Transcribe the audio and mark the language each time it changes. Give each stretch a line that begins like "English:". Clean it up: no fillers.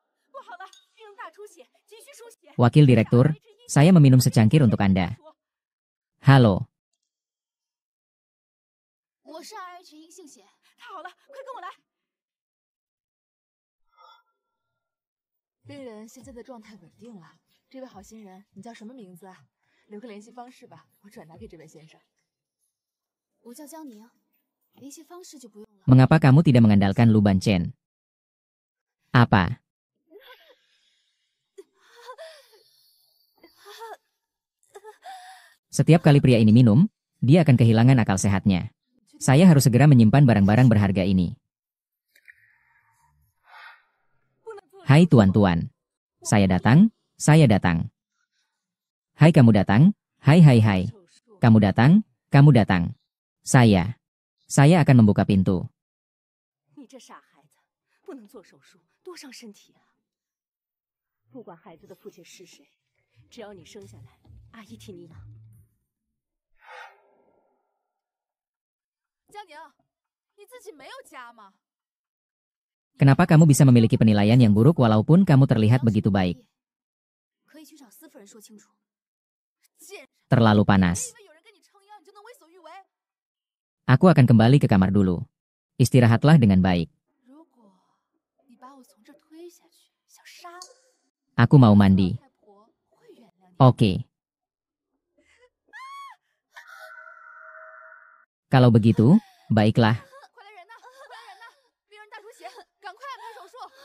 Chinese: 不好了，孕容大出血，急需输血。
Indonesian: Wakil Direktur, saya meminum secangkir untuk Anda. Halo,
Chinese: 我是 RH 阴性血，太好了，快跟我来！病人现在的状态稳定了。这位好心人，你叫什么名字啊？留个联系方式吧，我转达给这位先生。我叫江宁，联系方式就不用了。
Indonesian: mengapa kamu tidak mengandalkan Lu Banchen? Apa? Setiap kali pria ini minum, dia akan kehilangan akal sehatnya. Saya harus segera menyimpan barang-barang berharga ini. Hai tuan-tuan. Saya datang, saya datang. Hai kamu datang, hai. Kamu datang. Saya akan membuka pintu.
Chinese: 你这傻孩子，不能做手术，多伤身体啊！不管孩子的父亲是谁，只要你生下来，阿姨替你养。江宁，你自己没有家吗？
Indonesian: Kenapa kamu bisa memiliki penilaian yang buruk walaupun kamu terlihat begitu baik?
Chinese: 可以去找司夫人说清楚。
Indonesian: Terlalu panas.
Chinese: 因为有人跟你撑腰，你就能为所欲为？
Indonesian: Aku akan kembali ke kamar dulu. Istirahatlah dengan baik.
Chinese: 如果你把我从这儿推下去，想杀我，
Indonesian: Aku mau mandi.
Chinese: 太婆会原谅你。
Indonesian: Oke. Kalau begitu, baiklah.
Chinese: 快来人呐！快来人呐！病人大出血，赶快安排手术。